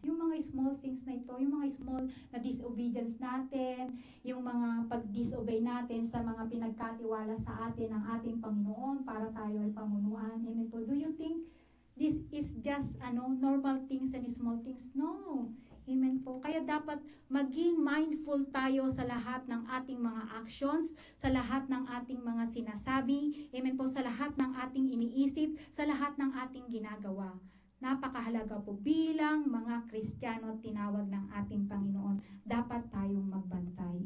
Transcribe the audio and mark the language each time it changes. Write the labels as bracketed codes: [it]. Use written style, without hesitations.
[tl] Yung mga small things na ito, yung mga small na disobedience natin, yung mga pag-disobey natin sa mga pinagkatiwala sa atin ng ating Panginoon para tayo ay pamunuan, amen po. [en] Do you think this is just normal things and small things? No. Amen po. [tl] Kaya dapat maging mindful tayo sa lahat ng ating mga actions, sa lahat ng ating mga sinasabi, amen po, sa lahat ng ating iniisip, sa lahat ng ating ginagawa. napakahalaga po bilang mga Kristiyano tinawag ng ating Panginoon, dapat tayong magbantay.